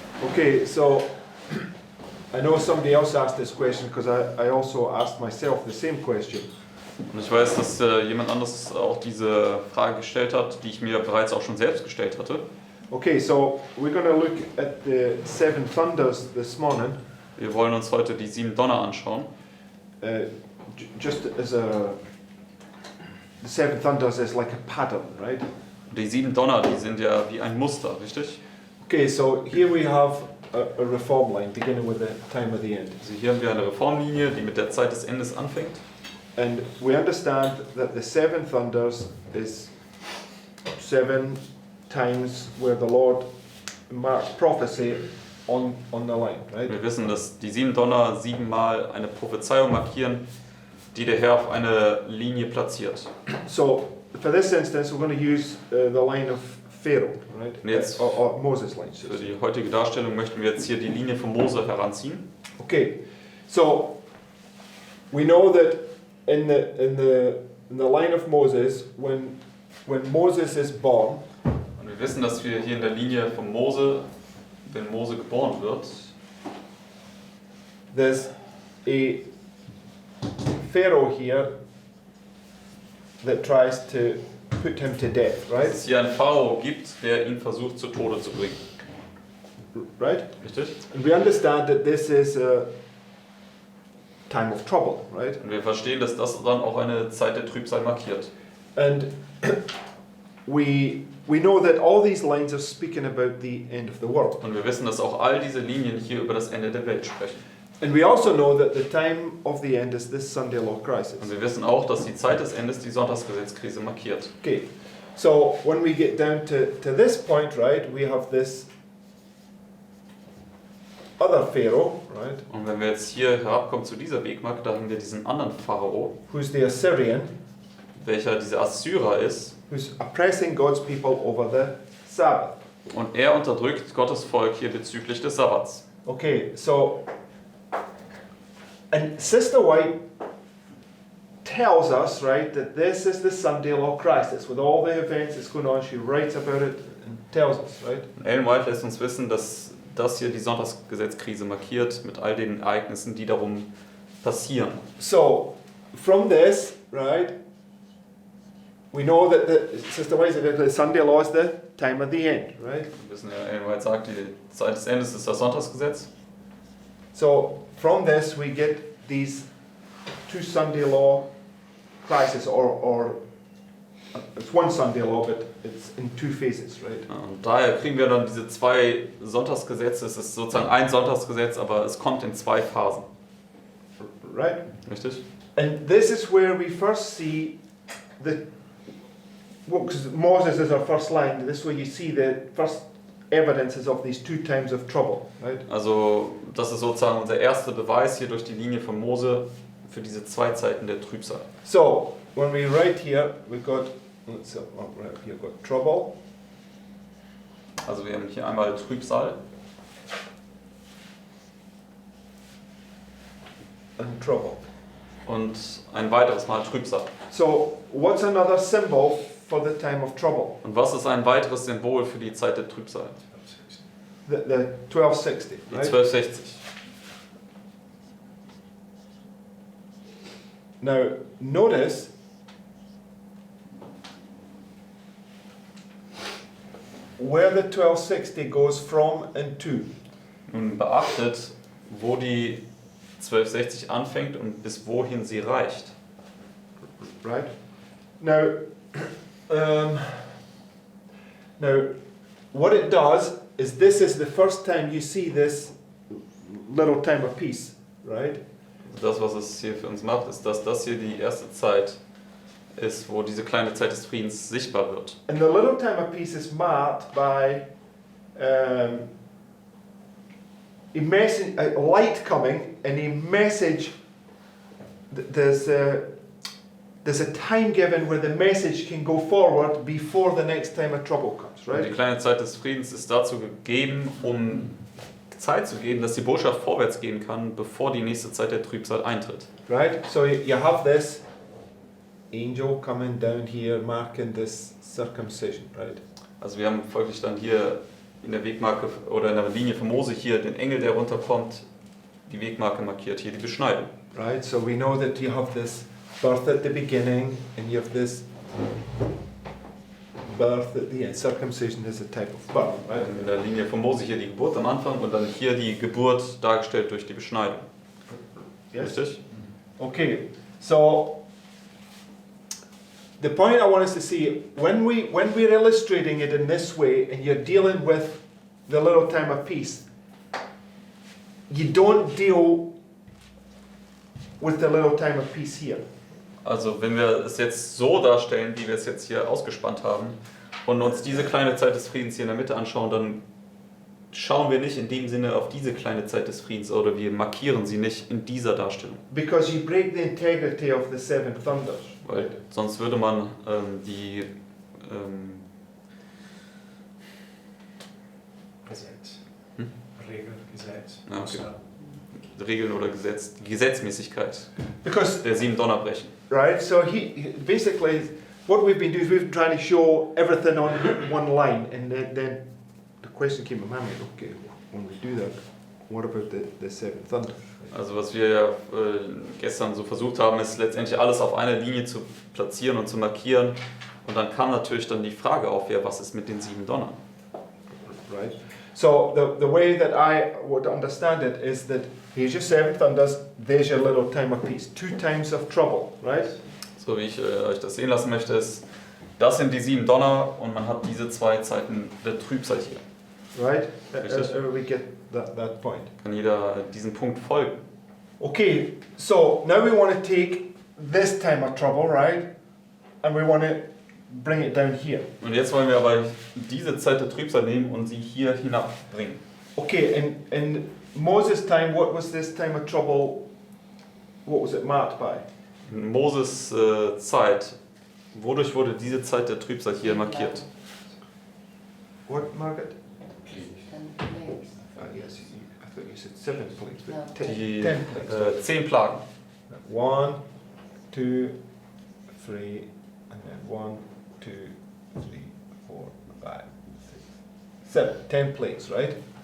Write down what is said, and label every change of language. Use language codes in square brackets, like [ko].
[en] Okay, so I know somebody else asked this question because I also asked myself the same question. [de] Und ich weiß, dass jemand anderes auch diese Frage gestellt hat, die ich mir bereits auch schon selbst gestellt hatte. [en] Okay, so we're going to look at the seven thunders this morning. [de] Wir wollen uns heute die 7 Donner anschauen. [en] Just as a, the seven thunders is like a pattern, right? [de] Die 7 Donner, die sind ja wie ein Muster, richtig? [en] Okay, so here we have a reform line beginning with the time of the end. [de] Also hier haben wir eine Reformlinie, die mit der Zeit des Endes anfängt. [en] And we understand that the seven thunders is 7 times where the Lord marks prophecy on the line, right? [de] Wir wissen, dass die 7 Donner 7-mal eine Prophezeiung markieren, die der Herr auf eine Linie platziert. [en] So for this instance, we're going to use the line of Pharaoh, right? [de] Und jetzt [en] Or Moses' line. [de] für die heutige Darstellung möchten wir jetzt hier die Linie von Mose heranziehen. [en] Okay, so we know that in the line of Moses, when Moses is born, [de] Und wir wissen, dass wir hier in der Linie von Mose, wenn Mose geboren wird, [en] there's a Pharaoh here that tries to put him to death, [de] dass [en] right? [de] es hier einen Pharao gibt, der ihn versucht zu Tode zu bringen. [en] Right? [de] Richtig? [en] And we understand that this is a time of trouble, right? [de] Und wir verstehen, dass das dann auch eine Zeit der Trübsal markiert. [en] And we know that all these lines are speaking about the end of the world. [de] Und wir wissen, dass auch all diese Linien hier über das Ende der Welt sprechen. [en] And we also know that the time of the end is this Sunday law crisis. [de] Und wir wissen auch, dass die Zeit des Endes die Sonntagsgesetzkrise markiert. [en] Okay, so when we get down to this point, right, we have this other Pharaoh, right, [de] Und wenn wir jetzt hier herabkommen zu dieser Wegmarke, da haben wir diesen anderen Pharao, [en] who's the Assyrian, [de] welcher dieser Assyrer ist. [en] who's oppressing God's people over the Sabbath. [de] Und er unterdrückt Gottes Volk hier bezüglich des Sabbats. [en] Okay, so, and Sister White tells us, right, that this is the Sunday law crisis with all the events that's going on. She writes about it and tells us, right? [de] Und Ellen White lässt uns wissen, dass das hier die Sonntagsgesetzkrise markiert mit all den Ereignissen, die darum passieren. [en] So, from this, right, we know that Sister White said that the Sunday law is the time of the end, right? [de] Wir wissen ja, Ellen White sagt, die Zeit des Endes ist das Sonntagsgesetz. [en] So, from this we get these two Sunday law crises, or it's one Sunday law, but it's in two phases, right? [de] Und daher kriegen wir dann diese 2 Sonntagsgesetze. Es ist sozusagen ein Sonntagsgesetz, aber es kommt in 2 Phasen. [en] Right? [de] Richtig? [en] And this is where we first see the, well, because Moses is our first line, this is where you see the first evidences of these two times of trouble, right? [de] Also das ist sozusagen unser erster Beweis hier durch die Linie von Mose für diese 2 Zeiten der Trübsal. [en] So, when we write here, we've got, let's see, right here, we've got trouble, [de] Also wir haben hier einmal Trübsal [en] and trouble. [de] und ein weiteres Mal Trübsal. [en] So, what's another symbol for the time of trouble? [de] Und was ist ein weiteres Symbol für die Zeit der Trübsal? [en] The 1260, [de] Die [en] right? [de] 1260. [en] Now, notice where the 1260 goes from and to. [de] Nun beachtet, wo die 1260 anfängt und bis wohin sie reicht. [en] Right? Now, now, what it does is this is the first time you see this little time of peace, right? [de] Das, was es hier für uns macht, ist, dass das hier die erste Zeit ist, wo diese kleine Zeit des Friedens sichtbar wird. [en] And the little time of peace is marked by a message, a light coming, and a message. There's a time given where the message can go forward before the next time of trouble comes, [de] Und die [en] right? [de] kleine Zeit des Friedens ist dazu gegeben, um Zeit zu geben, dass die Botschaft vorwärts gehen kann, bevor die nächste Zeit der Trübsal eintritt. [en] Right? So you have this angel coming down here marking this circumcision, right? Also wir haben folglich dann hier in der Wegmarke oder in der Linie von Mose hier den Engel, der runterkommt, die Wegmarke markiert hier die Beschneidung. Right, so we know that you have this birth at the beginning and you have this birth at the end. Circumcision is a type of birth, right? [de] In der Linie von Mose hier die Geburt am Anfang und dann hier die Geburt dargestellt durch die Beschneidung. [en] Yes? [de] Richtig? [en] Okay, so the point I want us to see, when we're illustrating it in this way and you're dealing with the little time of peace, you don't deal with the little time of peace here. [de] Also wenn wir es jetzt so darstellen, wie wir es jetzt hier ausgespannt haben und uns diese kleine Zeit des Friedens hier in der Mitte anschauen, dann schauen wir nicht in dem Sinne auf diese kleine Zeit des Friedens oder wir markieren sie nicht in dieser Darstellung. [en] Because you break the integrity of the seven thunders. [de] Weil sonst würde man die Gesetz. Hm? Regel, Gesetz. Ja, okay. Regeln oder die Gesetzmäßigkeit [en] Because, [de] der 7 Donner brechen. [en] right, so basically what we've been doing is we've been trying to show everything on one line, and then the question came to my mind, okay, when we do that, what about the seven thunders? [de] Also was wir ja gestern so versucht haben, ist letztendlich alles auf einer Linie zu platzieren und zu markieren. Und dann kam natürlich dann die Frage auf, ja, was ist mit den 7 Donnern? [en] Right? So the way that I would understand it is that here's your seven thunders, there's your little time of peace. 2 times of trouble, right? [de] So wie ich euch das sehen lassen möchte, ist, das sind die 7 Donner und man hat diese 2 Zeiten der Trübsal hier. [en] Right? [de] Richtig. [en] We get that point. [de] Kann jeder diesem Punkt folgen. [en] Okay, so now we want to take this time of trouble, right? And we want to bring it down here. [de] Und jetzt wollen wir aber diese Zeit der Trübsal nehmen und sie hier hinabbringen. [en] Okay, in Moses' time, what was this time of trouble? What was it marked by? [de] In Moses Zeit, wodurch wurde diese Zeit der Trübsal hier markiert? [en] What, Margaret? Plagues. Yes, I thought you said 7 plagues, but No. 10 [de] Die [en] plagues. [de] 10 Plagen. [en] 1, 2, 3, and then 1, 2, 3, 4, 5, 6, 7. 10 plagues, right?